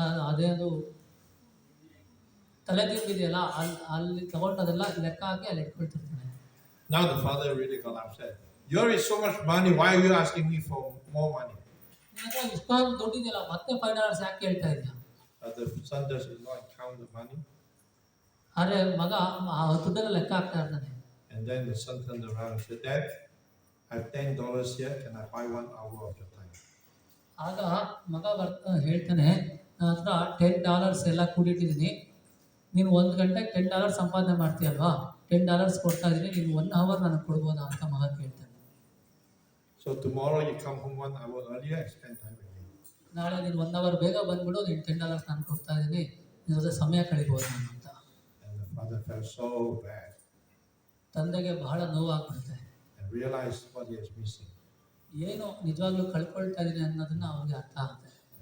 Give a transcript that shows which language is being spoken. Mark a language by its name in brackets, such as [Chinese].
[Kannada] ಅದೇನು ತಲೆ ತಿಂದಿದೆಯಲ್ಲ ಅಲ್ಲಿ ತಗೊಂಡು ಅದೆಲ್ಲ ಲೆಕ್ಕ ಹಾಕಿ ಅಲ್ಲಿ ಇಟ್ಕೊಳ್ತಿರ್ತಾನೆ. [English] Now the father really got upset. You already so much money. Why are you asking me for more money? [Kannada] ನಿನಗೆ ಇಷ್ಟೊಂದು ದುಡ್ಡಿದೆಯಲ್ಲ ಮತ್ತೆ $5 ಯಾಕೆ ಕೇಳ್ತಾ ಇದ್ಯಾ. [English] The son does not count the money. [Kannada] ಆದ್ರೆ ಮಗ ಆ ದುಡ್ಡನ್ನ ಲೆಕ್ಕ ಹಾಕ್ತಾ ಇರ್ತಾನೆ. [English] And then the son turned around and said, "Dad, I have $10 here. Can I buy 1 hour of your time?" [Kannada] ಆಗ ಮಗ ಹೇಳ್ತಾನೆ, ನನ್ನ ಹತ್ರ $10 ಎಲ್ಲ ಕೂಡಿಟ್ಟಿದ್ದೀನಿ, ನೀನು 1 ಗಂಟೆಗೆ $10 ಸಂಪಾದನೆ ಮಾಡ್ತೀಯಲ್ವಾ, $10 ಕೊಡ್ತಾ ಇದ್ದೀನಿ, ನೀನು 1 ಅವರ್ ನನಗೆ ಕೊಡ್ಬೋದಾ ಅಂತ ಮಗ ಕೇಳ್ತಾನೆ. [English] So tomorrow you come home 1 hour earlier and spend time with me. [Kannada] ನಾಳೆ ನೀನು 1 ಅವರ್ ಬೇಗ ಬಂದ್ಬಿಡು, ನೀನು $10 ನಾನು ಕೊಡ್ತಾ ಇದ್ದೀನಿ, ನಿನ್ನ ಜೊತೆ ಸಮಯ ಕಳಿಬೋದು ನಾನು ಅಂತ. [English] And the father felt so bad [Kannada] ತಂದೆಗೆ ಬಹಳ ನೋವಾಗ್ಬಿಡುತ್ತೆ. [English] and realized what he was missing. [Kannada] ಏನು ನಿಜವಾಗ್ಲೂ ಕಳ್ಕೊಳ್ತಾ ಇದ್ದೀನಿ ಅನ್ನೋದನ್ನ ಅವ್ರಿಗೆ ಅರ್ಥ ಆಗುತ್ತೆ.